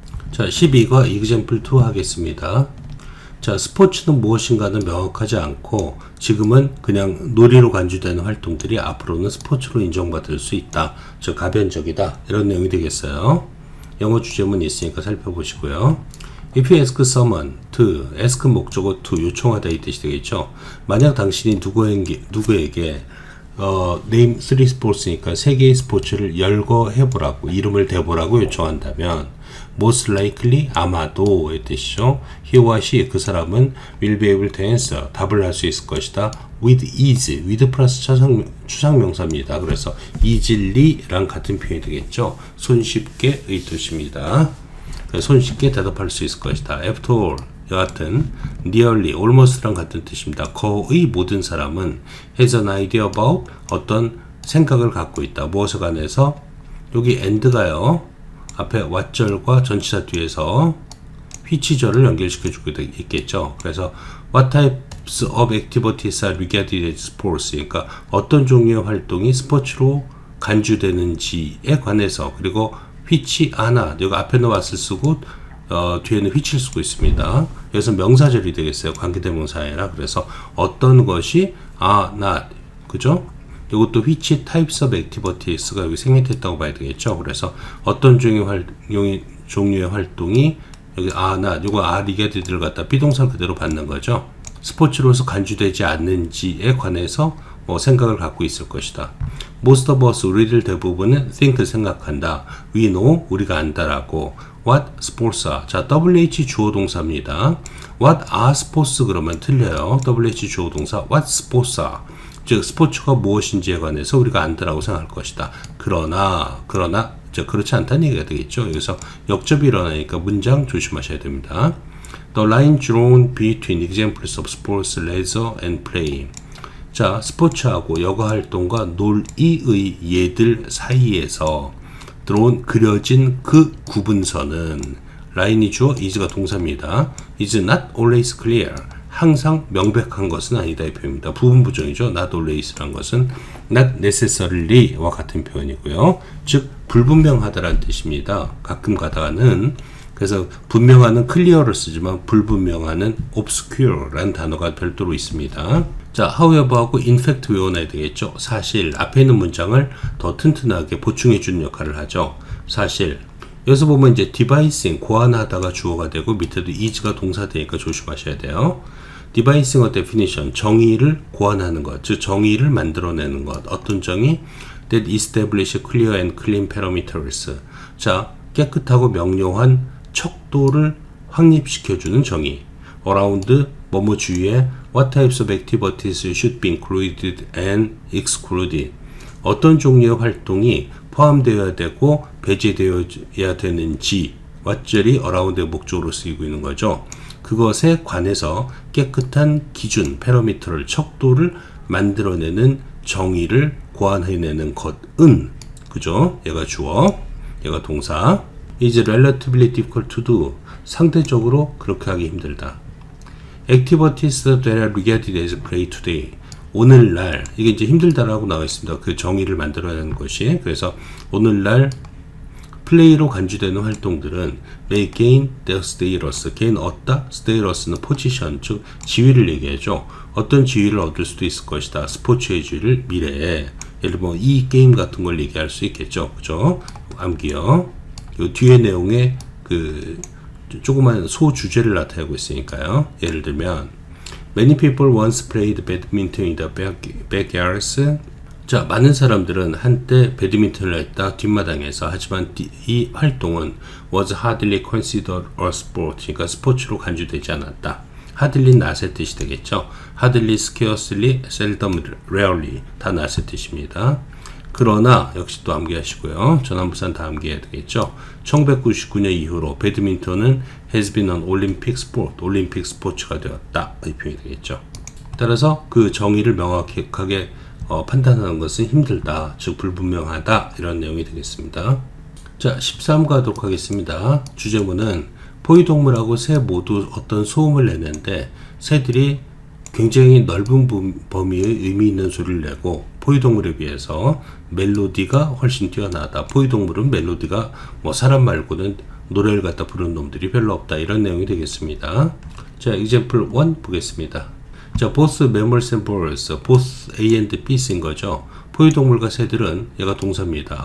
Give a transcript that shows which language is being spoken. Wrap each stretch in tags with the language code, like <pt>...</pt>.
<ko>자, 12과 example 2 하겠습니다. 자, 스포츠는 무엇인가는 명확하지 않고 지금은 그냥 놀이로 간주되는 활동들이 앞으로는 스포츠로 인정받을 수 있다. 즉 가변적이다. 이런 내용이 되겠어요. 영어 주제문이 있으니까 살펴보시고요.</ko> <en>If you ask someone to, ask 목적어 to,</en> <ko>요청하다 이 뜻이 되겠죠. 만약 당신이 누구에게</ko> <en>name 3 sports</en> <ko>니까 3개의 스포츠를 열거해보라고, 이름을 대보라고 요청한다면</ko> <en>most likely,</en> <ko>아마도의 뜻이죠.</ko> <en>he or she,</en> <ko>그 사람은</ko> <en>will be able to answer,</en> <ko>답을 할 수 있을 것이다.</ko> <en>with ease, with</en> <ko>플러스 추상명사입니다. 그래서 easily랑 같은 표현이 되겠죠. 손쉽게의 뜻입니다. 손쉽게 대답할 수 있을 것이다.</ko> <en>after all,</en> <ko>여하튼 nearly, almost랑 같은 뜻입니다. 거의 모든 사람은</ko> <en>has an idea about,</en> <ko>어떤 생각을 갖고 있다. 무엇에 관해서? 여기 and가요. 앞에 what절과 전치사 뒤에서 which절을 연결시켜주고 있겠죠. 그래서</ko> <en>what types of activities are regarded as sports,</en> <ko>그러니까 어떤 종류의 활동이 스포츠로 간주되는지에 관해서, 그리고 which 하나, 여기 앞에는 what을 쓰고 뒤에는 which를 쓰고 있습니다. 여기서 명사절이 되겠어요. 관계대명사 아니라. 그래서 어떤 것이</ko> <en>are not,</en> <ko>그죠? 이것도</ko> <en>which types of activities</en> <ko>가 여기 생략됐다고 봐야 되겠죠. 그래서 어떤 종류의 활동이 여기</ko> <en>are not,</en> <ko>이거</ko> <en>are regarded</en> <ko>를 갖다 비동사 그대로 받는 거죠. 스포츠로서 간주되지 않는지에 관해서 생각을 갖고 있을 것이다.</ko> <en>Most of us,</en> <ko>우리들 대부분은</ko> <en>think,</en> <ko>생각한다.</ko> <en>We know,</en> <ko>우리가 안다라고.</ko> <en>What sports are.</en> <ko>자, WH 주어 동사입니다.</ko> <en>What are sports</en> <ko>그러면 틀려요.</ko> <en>WH</en> <ko>주어 동사</ko> <en>what sports are.</en> <ko>즉 스포츠가 무엇인지에 관해서 우리가 안다라고 생각할 것이다. 그러나 그렇지 않다는 얘기가 되겠죠. 여기서 역접이 일어나니까 문장 조심하셔야 됩니다.</ko> <en>The line drawn between examples of sports, leisure and play.</en> <ko>자, 스포츠하고 여가 활동과 놀이의 예들 사이에서 그려진 그 구분선은, 라인이 주어, is가 동사입니다.</ko> <en>is not always clear.</en> <ko>항상 명백한 것은 아니다 이 표현입니다. 부분 부정이죠. not always란 것은 not necessary와 같은 표현이고요. 즉 불분명하다라는 뜻입니다. 가끔 가다가는, 그래서 분명하는 clear를 쓰지만 불분명하는 obscure라는 단어가 별도로 있습니다. 자, however하고 in fact 외워놔야 되겠죠. 사실, 앞에 있는 문장을 더 튼튼하게 보충해주는 역할을 하죠. 사실. 여기서 보면 이제 devising, 고안하다가 주어가 되고 밑에도 is가 동사 되니까 조심하셔야 돼요. devising의 definition, 정의를 고안하는 것, 즉 정의를 만들어내는 것. 어떤 정의?</ko> <en>that establish clear and clean parameters.</en> <ko>자, 깨끗하고 명료한 척도를 확립시켜주는 정의.</ko> <en>around,</en> <ko>뭐뭐 주위에</ko> <en>what types of activities should be included and excluded.</en> <ko>어떤 종류의 활동이 포함되어야 되고 배제되어야 되는지, what절이 around의 목적으로 쓰이고 있는 거죠. 그것에 관해서 깨끗한 기준, 패러미터를, 척도를 만들어내는 정의를 고안해내는 것은, 그죠? 얘가 주어, 얘가 동사.</ko> <en>is relatively difficult to do.</en> <ko>상대적으로 그렇게 하기 힘들다.</ko> <en>activities that are regarded as play today.</en> <ko>오늘날, 이게 이제 힘들다라고 나와 있습니다. 그 정의를 만들어내는 것이. 그래서 오늘날 플레이로 간주되는 활동들은</ko> <en>may gain their status.</en> <ko>gain 얻다, status는 position, 즉 지위를 얘기하죠. 어떤 지위를 얻을 수도 있을 것이다. 스포츠의 지위를 미래에. 예를 들면 이 게임 같은 걸 얘기할 수 있겠죠. 그죠? 암기요. 요 뒤에 내용에 그 조그만 소주제를 나타내고 있으니까요. 예를 들면</ko> <en>Many people once played badminton in the backyards.</en> <ko>자, 많은 사람들은 한때 배드민턴을 했다 뒷마당에서. 하지만 이 활동은</ko> <en>was hardly considered a sport.</en> <ko>그러니까 스포츠로 간주되지 않았다. hardly not의 뜻이 되겠죠. hardly, scarcely, seldom, rarely 다 not의 뜻입니다. 그러나 역시 또 암기하시고요. 전환부산 다 암기해야 되겠죠. 1999년 이후로 배드민턴은</ko> <en>has been an Olympic sport,</en> <ko>올림픽 스포츠가 되었다. 이 표현이 되겠죠. 따라서 그 정의를 명확하게 판단하는 것은 힘들다, 즉 불분명하다, 이런 내용이 되겠습니다. 자, 13 가도록 하겠습니다. 주제문은 포유동물하고 새 모두 어떤 소음을 내는데 새들이 굉장히 넓은 범위의 의미 있는 소리를 내고 포유동물에 비해서 멜로디가 훨씬 뛰어나다. 포유동물은 멜로디가 사람 말고는 노래를 갖다 부르는 놈들이 별로 없다. 이런 내용이 되겠습니다. 자, example 1 보겠습니다.</ko> <en>자, both mammals and birds, both A and B</en> <ko>쓴 거죠. 포유동물과 새들은, 얘가 동사입니다.</ko>